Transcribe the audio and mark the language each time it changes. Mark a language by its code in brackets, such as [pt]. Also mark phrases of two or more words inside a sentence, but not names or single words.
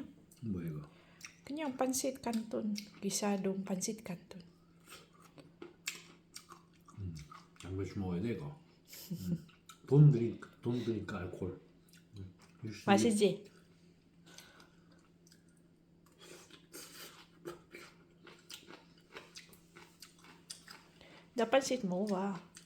[ko] 뭐야 이거? 그냥 pansit canton. [tl] Gisadong pansit canton. [ko] 양배추 먹어야 돼 이거. 돈 드니까 알코올. 맛있지? 나 pansit 먹어봐.